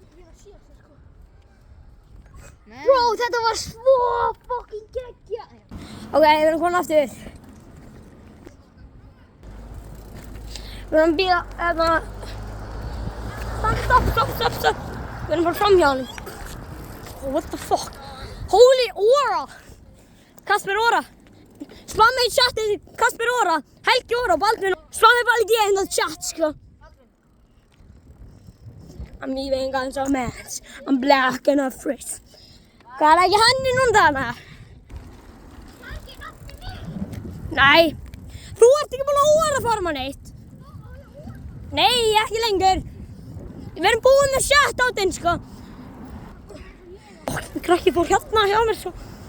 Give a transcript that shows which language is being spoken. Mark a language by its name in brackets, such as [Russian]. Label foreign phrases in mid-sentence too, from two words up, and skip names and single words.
[Icelandic] Bro, þetta var svo fucking geggja. Ok, við erum komin aftur. Við erum að bíða, Stopp. Við erum bara framhjá hann. [English] Oh, what the fuck? Holy Ora! Kasper Ora. [Icelandic] Slá mig í chatið, Kasper Ora, Helgi Ora og Baldvin. Slá mig bara í því hérna chat, sko. [English] I'm leaving on some mess. I'm black and I'm free. [Icelandic] Hvað er ekki hann í núna þarna? Nei. Þú ert ekki búin að orðaforma neitt. Nei, ekki lengur. Við erum búin með shout-outinn, sko. Krakki fór hérna hjá mér, svo.